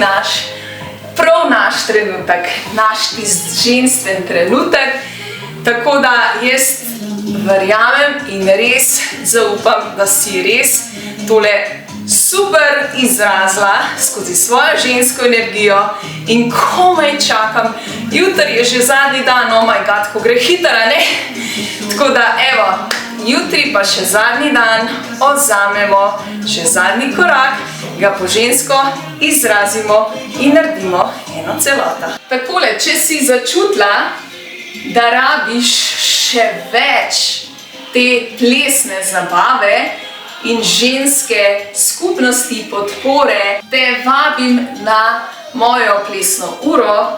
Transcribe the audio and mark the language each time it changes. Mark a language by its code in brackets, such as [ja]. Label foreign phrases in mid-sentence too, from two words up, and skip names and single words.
[sl] prav naš trenutek, naš ženstven trenutek. Tako da jaz verjamem in res zaupam, da si res tole super izrazila skozi svojo žensko energijo in komaj čakam. Jutri je že zadnji dan, [en] oh my god, [sl] ko gre hitro, ne? Tako da, evo, jutri pa še zadnji dan, vzamemo še zadnji korak, ga po žensko izrazimo in naredimo eno celoto. Takole, če si začutila, da rabiš še več te plesne zabave in ženske skupnosti podpore, te vabim na mojo plesno uro.